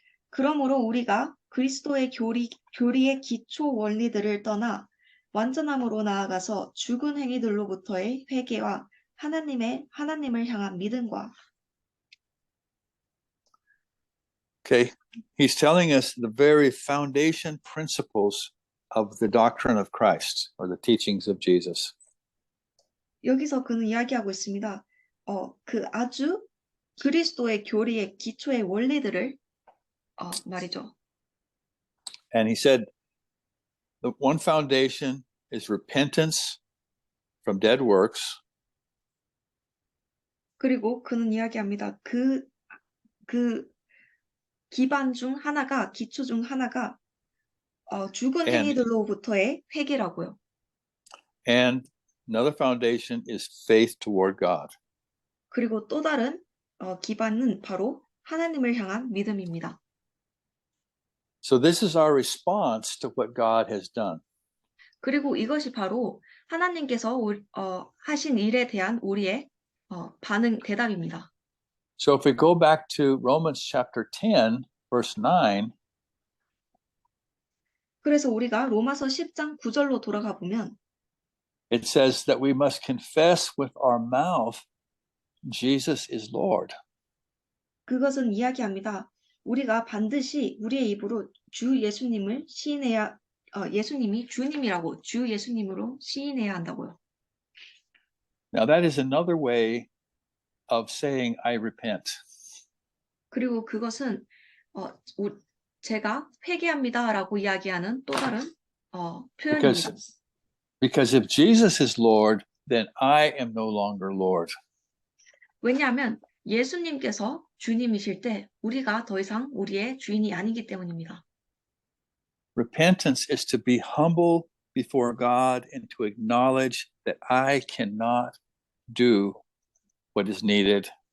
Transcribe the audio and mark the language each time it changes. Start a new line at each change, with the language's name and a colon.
Korean: 그러므로 우리가 그리스도의 교리의 기초 원리들을 떠나 완전함으로 나아가서 죽은 행위들로부터의 회개와 하나님을 향한 믿음과
English: Okay, he's telling us the very foundation principles of the doctrine of Christ, or the teachings of Jesus.
Korean: 여기서 그는 이야기하고 있습니다. 그 아주 그리스도의 교리의 기초의 원리들을 말이죠.
English: And he said, the one foundation is repentance from dead works.
Korean: 그리고 그는 이야기합니다. 그 기초 중 하나가 죽은 행위들로부터의 회개라고요.
English: And another foundation is faith toward God.
Korean: 그리고 또 다른 기반은 바로 하나님을 향한 믿음입니다.
English: So this is our response to what God has done.
Korean: 그리고 이것이 바로 하나님께서 하신 일에 대한 우리의 대답입니다.
English: So if we go back to Romans chapter 10, verse 9,
Korean: 그래서 우리가 로마서 10장 9절로 돌아가 보면
English: it says that we must confess with our mouth Jesus is Lord.
Korean: 그것은 이야기합니다. 우리가 반드시 우리의 입으로 주 예수님을 시인해야, 예수님이 주님이라고 주 예수님으로 시인해야 한다고요.
English: Now, that is another way of saying, I repent.
Korean: 그리고 그것은 제가 회개합니다라고 이야기하는 또 다른 표현입니다.
English: Because if Jesus is Lord, then I am no longer Lord.
Korean: 왜냐하면 예수님께서 주님이실 때 우리가 더 이상 우리의 주인이 아니기 때문입니다.
English: Repentance is to be humble before God and to acknowledge that I cannot do what is needed.